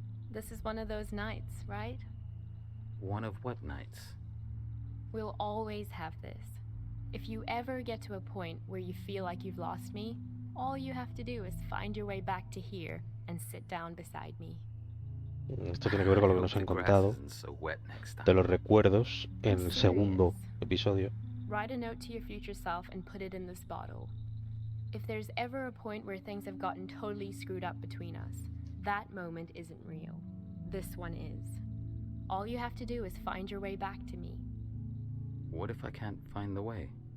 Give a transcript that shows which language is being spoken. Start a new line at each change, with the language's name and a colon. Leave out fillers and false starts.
English: This is one of those nights, right? One of what nights? We'll always have this. If you ever get to a point where you feel like you've lost me, all you have to do is find your way back to here and sit down beside me.
Spanish: Esto tiene que ver con lo que nos han contado de los recuerdos en el segundo episodio.
English: Write a note to your future self and put it in this bottle. If there's ever a point where things have gotten totally screwed up between us, that moment isn't real. This one is. All you have to do is find your way back to me. What if I can't find the way?